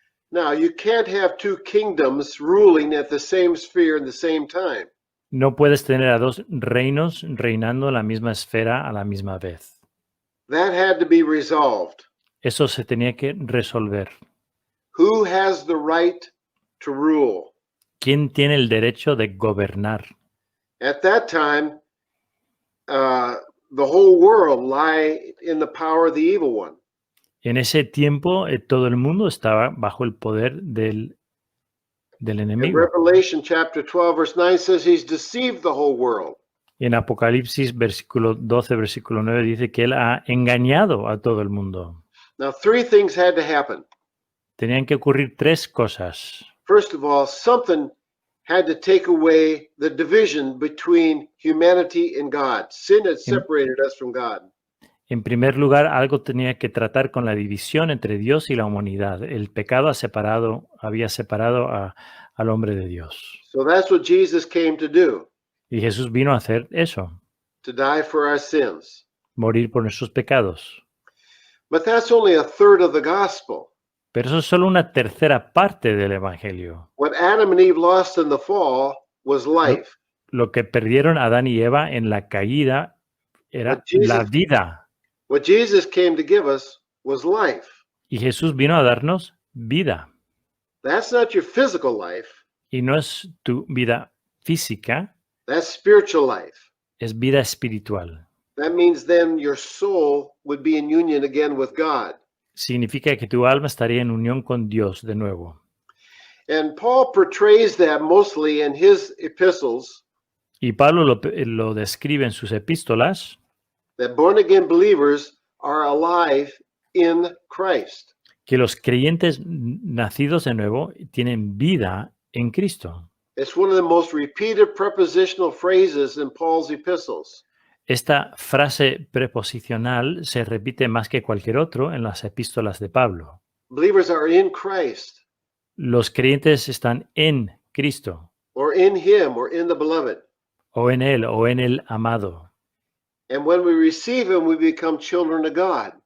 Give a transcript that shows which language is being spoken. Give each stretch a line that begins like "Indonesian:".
English: Now, you can't have two kingdoms ruling at the same sphere in the same time.
Spanish: No puedes tener a dos reinos reinando en la misma esfera a la misma vez.
English: That had to be resolved.
Spanish: Eso se tenía que resolver.
English: Who has the right to rule?
Spanish: ¿Quién tiene el derecho de gobernar?
English: At that time, the whole world lay in the power of the evil one.
Spanish: En ese tiempo, todo el mundo estaba bajo el poder del
English: In
Spanish: enemigo.
English: Revelation chapter 12, verse 9 says he's deceived the whole world.
Spanish: En Apocalipsis, versículo 12, versículo 9, dice que él ha engañado a todo el mundo.
English: Now, three things had to happen.
Spanish: Tenían que ocurrir tres cosas.
English: First of all, something had to take away the division between humanity and God. Sin had separated us from God.
Spanish: En primer lugar, algo tenía que tratar con la división entre Dios y la humanidad. El pecado había separado al hombre de Dios.
English: So that's what Jesus came to do,
Spanish: Y Jesús vino a hacer eso,
English: to die for our sins.
Spanish: morir por nuestros pecados.
English: But that's only a third of the gospel.
Spanish: Pero eso es solo una tercera parte del Evangelio.
English: What Adam and Eve lost in the fall was life.
Spanish: Lo que perdieron Adán y Eva en la caída era la vida.
English: What Jesus came to give us was life.
Spanish: Y Jesús vino a darnos vida.
English: That's not your physical life.
Spanish: Y no es tu vida física,
English: That's spiritual life.
Spanish: es vida espiritual.
English: That means then your soul would be in union again with God.
Spanish: Significa que tu alma estaría en unión con Dios de nuevo.
English: And Paul portrays that mostly in his epistles,
Spanish: Y Pablo lo describe en sus epístolas,
English: that born again believers are alive in Christ.
Spanish: que los creyentes nacidos de nuevo tienen vida en Cristo.
English: It's one of the most repeated prepositional phrases in Paul's epistles.
Spanish: Esta frase preposicional se repite más que cualquier otro en las epístolas de Pablo.
English: Believers are in Christ,
Spanish: Los creyentes están en Cristo,
English: or in him, or in the beloved.
Spanish: o en Él, o en el amado.
English: And when we receive him, we become children of God.